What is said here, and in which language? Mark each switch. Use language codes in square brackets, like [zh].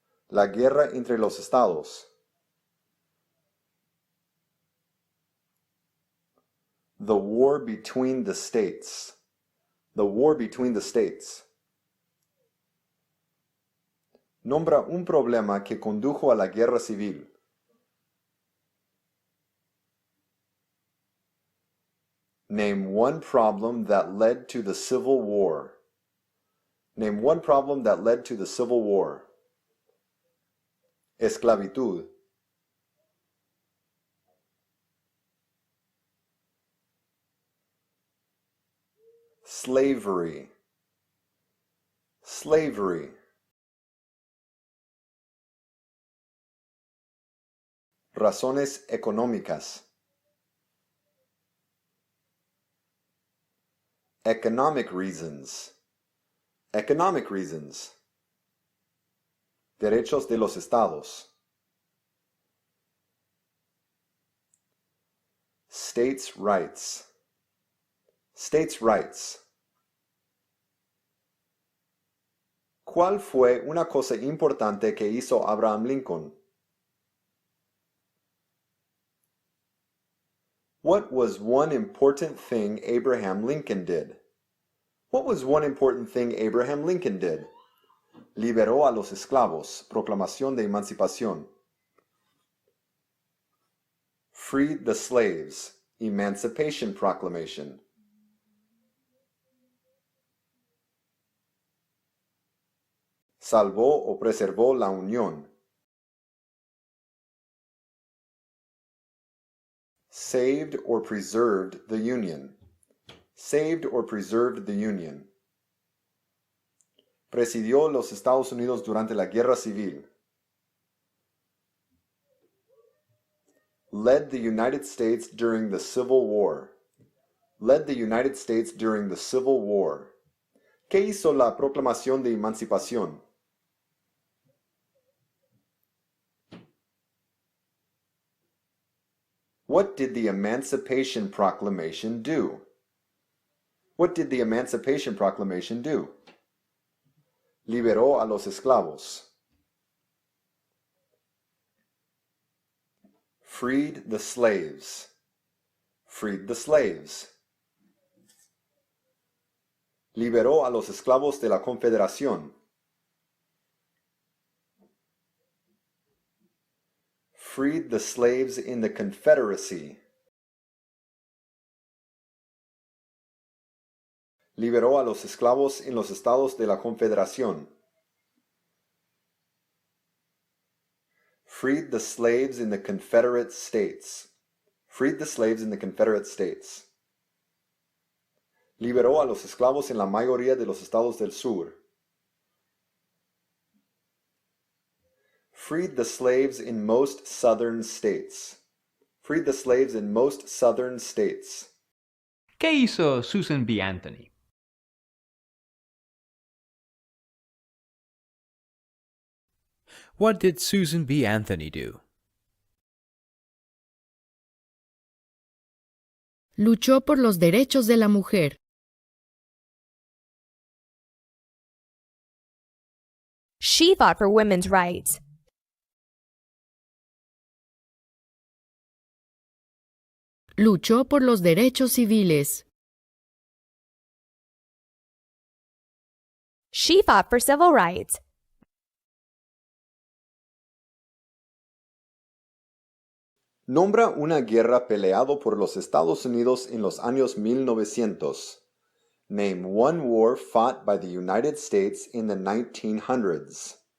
[es] La guerra entre los estados. [en] The war between the states. The war between the states. [es] Nombra un problema que condujo a la guerra civil. [en] Name one problem that led to the Civil War. Name one problem that led to the Civil War. [es] Esclavitud. [en] Slavery. Slavery. [es] Razones económicas. [en] Economic reasons. Economic reasons. [es] Derechos de los estados. [en] States' rights. States' rights. [es] ¿Cuál fue una cosa importante que hizo Abraham Lincoln? [en] What was one important thing Abraham Lincoln did? What was one important thing Abraham Lincoln did? [es] Liberó a los esclavos. Proclamación de Emancipación. [en] Freed the slaves. Emancipation Proclamation. [es] Salvó o preservó la Unión. [en] Saved or preserved the Union. Saved or preserved the Union. [es] Presidió los Estados Unidos durante la Guerra Civil. [en] Led the United States during the Civil War. Led the United States during the Civil War. [es] ¿Qué hizo la Proclamación de Emancipación? [en] What did the Emancipation Proclamation do? What did the Emancipation Proclamation do? [es] Liberó a los esclavos. [en] Freed the slaves. Freed the slaves. [es] Liberó a los esclavos de la Confederación. [en] Freed the slaves in the Confederacy. [es] Liberó a los esclavos en los estados de la Confederación. [en] Freed the slaves in the Confederate States. Freed the slaves in the Confederate States. [es] Liberó a los esclavos en la mayoría de los estados del sur. [en] Freed the slaves in most southern states. Freed the slaves in most southern states. [es] ¿Qué hizo Susan B. Anthony? [en] What did Susan B. Anthony do? [es] Luchó por los derechos de la mujer. [en] She fought for women's rights. [es] Luchó por los derechos civiles. [en] She fought for civil rights. [es] Nombra una guerra peleado por los Estados Unidos en los años 1900. [en] Name one war fought by the United States in the 1900s.